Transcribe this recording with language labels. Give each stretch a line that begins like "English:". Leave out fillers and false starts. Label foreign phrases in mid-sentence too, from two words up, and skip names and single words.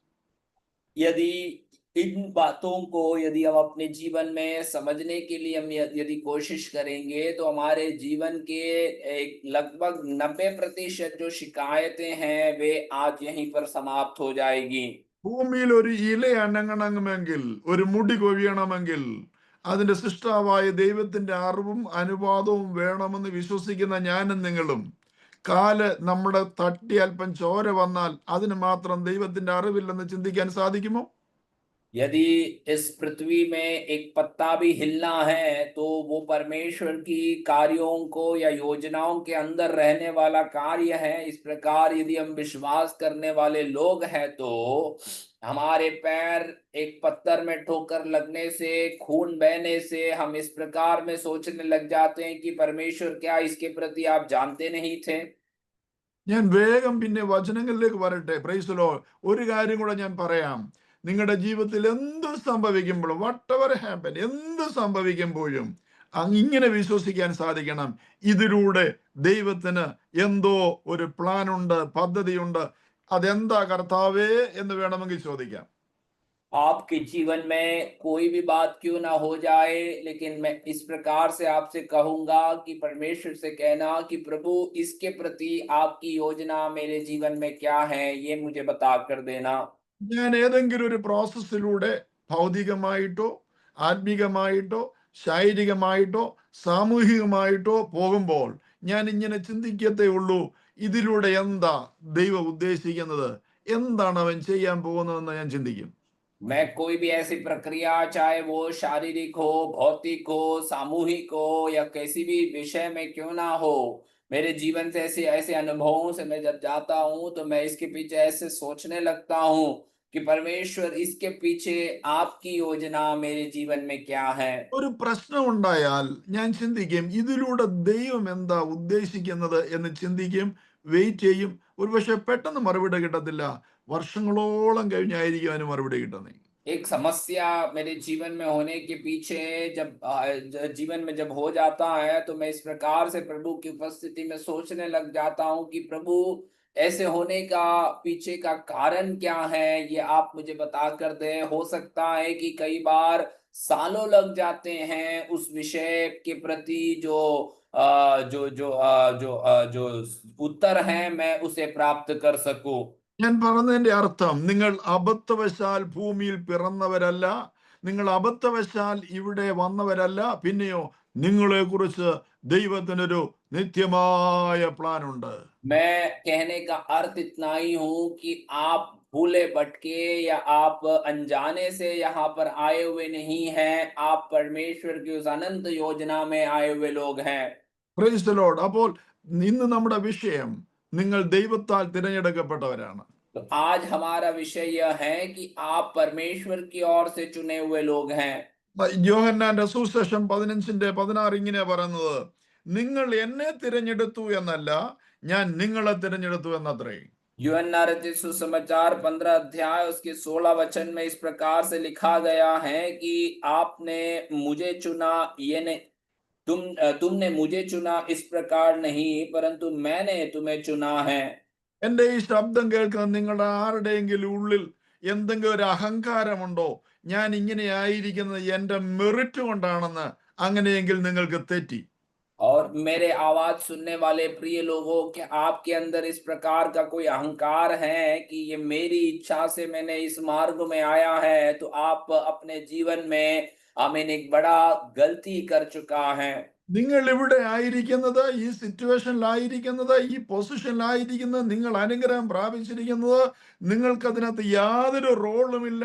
Hindi: यदि इन बातों को यदि हम अपने जीवन में समझने के लिए हम यदि कोशिश करेंगे तो हमारे जीवन के एक लगभग 90% जो शिकायतें हैं वे आज यहीं पर समाप्त हो जाएगी।
Malayalam: ഭൂമിയിൽ ഒരു ഇല അനങ്ങണമെങ്കിൽ, ഒരു മുടി കൊഴിയണമെങ്കിൽ അതിന്റെ സൃഷ്ടാവായ ദൈവത്തിന്റെ അറിവും അനുവാദവും വേണമെന്ന് വിശ്വസിക്കുന്ന ഞാനും നിങ്ങളും, കാല് നമ്മുടെ തട്ടി അല്പം ചോര വന്നാൽ അതിന് മാത്രം ദൈവത്തിന്റെ അറിവില്ലെന്ന് ചിന്തിക്കാൻ സാധിക്കുമോ?
Hindi: यदि इस पृथ्वी में एक पत्ता भी हिलना है तो वो परमेश्वर की कार्यों को या योजनाओं के अंदर रहने वाला कार्य है। इस प्रकार यदि हम विश्वास करने वाले लोग हैं तो हमारे पैर एक पत्थर में ठोकर लगने से, खून बहने से हम इस प्रकार में सोचने लग जाते हैं कि परमेश्वर क्या इसके प्रति आप जानते नहीं थे।
Malayalam: ഞാൻ വേഗം പിന്നെ വചനങ്ങളിലേക്ക് വരട്ടെ.
English: Praise the Lord.
Malayalam: ഒരു കാര്യം കൂടെ ഞാൻ പറയാം. നിങ്ങളുടെ ജീവിതത്തിൽ എന്ത് സംഭവിക്കുമ്പോഴും,
English: whatever happen,
Malayalam: എന്ത് സംഭവിക്കുമ്പോഴും ഇങ്ങനെ വിശ്വസിക്കാൻ സാധിക്കണം, ഇതിലൂടെ ദൈവത്തിന് എന്തോ ഒരു പ്ലാൻ ഉണ്ട്, പദ്ധതിയുണ്ട്. അതെന്താ കർത്താവേ എന്ന് വേണമെങ്കിൽ ചോദിക്കാം.
Hindi: आपके जीवन में कोई भी बात क्यों ना हो जाए, लेकिन मैं इस प्रकार से आपसे कहूंगा कि परमेश्वर से कहना कि प्रभु इसके प्रति आपकी योजना मेरे जीवन में क्या है, ये मुझे बता कर देना।
Malayalam: ഞാൻ ഏതെങ്കിലും ഒരു പ്രോസസ്സിലൂടെ ഭൗതികമായിട്ടോ ആത്മീകമായിട്ടോ ശാരീരികമായിട്ടോ സാമൂഹികമായിട്ടോ പോകുമ്പോൾ ഞാൻ ഇങ്ങനെ ചിന്തിക്കത്തേ ഉള്ളൂ, ഇതിലൂടെ എന്താ ദൈവം ഉദ്ദേശിക്കുന്നത്, എന്താണ് അവൻ ചെയ്യാൻ പോകുന്നതെന്ന് ഞാൻ ചിന്തിക്കും.
Hindi: मैं कोई भी ऐसी प्रक्रिया, चाहे वो शारीरिक हो, भौतिक हो, सामूहिक हो या किसी भी विषय में क्यों ना हो, मेरे जीवन से ऐसे ऐसे अनुभवों से मैं जब जाता हूं तो मैं इसके पीछे ऐसे सोचने लगता हूं कि परमेश्वर इसके पीछे आपकी योजना मेरे जीवन में क्या है।
Malayalam: ഒരു പ്രശ്നം ഉണ്ടായാൽ ഞാൻ ചിന്തിക്കും, ഇതിലൂടെ ദൈവം എന്താ ഉദ്ദേശിക്കുന്നത് എന്ന് ചിന്തിക്കും, വെയിറ്റ് ചെയ്യും. ഒരുപക്ഷെ പെട്ടെന്ന് മറുപടി കിട്ടത്തില്ല, വർഷങ്ങളോളം കഴിഞ്ഞായിരിക്കും അതിന് മറുപടി കിട്ടുന്നത്.
Hindi: एक समस्या मेरे जीवन में होने के पीछे जीवन में जब हो जाता है तो मैं इस प्रकार से प्रभु की उपस्थिति में सोचने लग जाता हूं कि प्रभु ऐसे होने का पीछे का कारण क्या है, ये आप मुझे बता कर दे। हो सकता है कि कई बार सालों लग जाते हैं उस विषय के प्रति जो जो जो जो उत्तर है मैं उसे प्राप्त कर सकूं।
Malayalam: ഞാൻ പറഞ്ഞതിന്റെ അർത്ഥം, നിങ്ങൾ അബദ്ധവശാൽ ഭൂമിയിൽ പിറന്നവരല്ല, നിങ്ങൾ അബദ്ധവശാൽ ഇവിടെ വന്നവരല്ല. പിന്നെയോ നിങ്ങളെ കുറിച്ച് ദൈവത്തിനൊരു നിത്യമായ പ്ലാൻ ഉണ്ട്.
Hindi: मैं कहने का अर्थ इतना ही हूं कि आप भूले भटके या आप अनजाने से यहाँ पर आए हुए नहीं हैं, आप परमेश्वर की उस अनंत योजना में आए हुए लोग हैं।
English: Praise the Lord.
Malayalam: അപ്പോൾ ഇന്ന് നമ്മുടെ വിഷയം, നിങ്ങൾ ദൈവത്താൽ തിരഞ്ഞെടുക്കപ്പെട്ടവരാണ്.
Hindi: तो आज हमारा विषय यह है कि आप परमेश्वर की ओर से चुने हुए लोग हैं।
Malayalam: യോഹന്നാന്റെ സുവിശേഷം 15:16 ഇങ്ങനെ പറയുന്നത്, നിങ്ങൾ എന്നെ തിരഞ്ഞെടുത്തു എന്നല്ല, ഞാൻ നിങ്ങളെ തിരഞ്ഞെടുത്തു എന്നത്രേ.
Hindi: यूहन्ना रचित सुसमाचार 15 अध्याय उसके 16 वचन में इस प्रकार से लिखा गया है कि आपने मुझे चुना, ये नहीं तुमने मुझे चुना इस प्रकार नहीं, परंतु मैंने तुम्हें चुना है।
Malayalam: എന്റെ ഈ ശബ്ദം കേൾക്കുന്ന നിങ്ങളുടെ ആരുടെയെങ്കിലും ഉള്ളിൽ എന്തെങ്കിലും ഒരു അഹങ്കാരമുണ്ടോ, ഞാൻ ഇങ്ങനെ ആയിരിക്കുന്നത് എന്റെ മെറിറ്റ് കൊണ്ടാണെന്ന്? അങ്ങനെയെങ്കിൽ നിങ്ങൾക്ക് തെറ്റി.
Hindi: और मेरे आवाज सुनने वाले प्रिय लोगों, कि आपके अंदर इस प्रकार का कोई अहंकार है कि ये मेरी इच्छा से मैंने इस मार्ग में आया है, तो आप अपने जीवन में आमीन एक बड़ा गलती कर चुका है।
Malayalam: നിങ്ങൾ ഇവിടെ ആയിരിക്കുന്നത്, ഈ സിറ്റുവേഷനിലായിരിക്കുന്നത്, ഈ പൊസിഷനിലായിരിക്കുന്നത്, നിങ്ങൾ അനുഗ്രഹം പ്രാപിച്ചിരിക്കുന്നത്, നിങ്ങൾക്ക് അതിനകത്ത് യാതൊരു റോളുമില്ല.